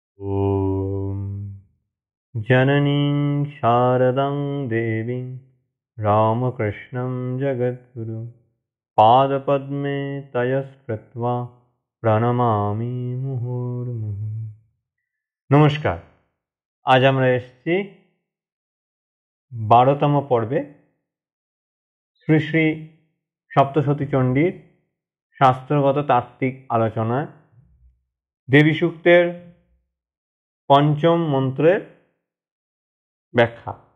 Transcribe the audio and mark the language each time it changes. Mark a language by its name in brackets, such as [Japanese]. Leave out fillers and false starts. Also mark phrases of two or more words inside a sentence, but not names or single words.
[Sanskrit] ॐ जननीं शारदां देवीं रामकृष्णं जगद्गुरुं पादपद्मे तयस्कृत्वा প্রণমামি মুহুর্মুহু। [Bangla] নমস্কার, আজ আমরা এসেছি 12তম পর্বে শ্রী শ্রী সপ্তশতী চণ্ডীর শাস্ত্রগত তাত্ত্বিক আলোচনায় দেবী সূক্তের পঞ্চম মন্ত্রের ব্যাখ্যা।